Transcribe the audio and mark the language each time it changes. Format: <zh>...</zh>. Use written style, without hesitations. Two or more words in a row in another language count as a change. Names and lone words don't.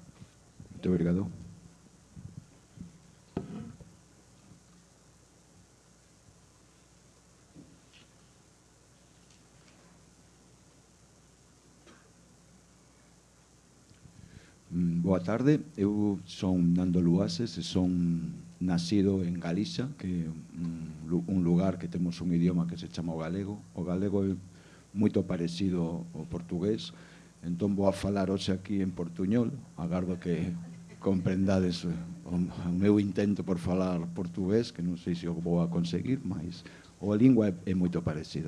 <pt>Muito obrigado. Boa tarde. Eu sou Nando Luases e sou nascido em Galicia, que é um lugar que temos um idioma que se chama o galego. O galego é muito parecido ao portugués,</pt> <gl>entón vou a falar hoxe aquí en portuñol. Agardo que comprendades o meu intento por falar portugués, que non sei se o vou a conseguir, mas a lingua é moito parecida.</gl>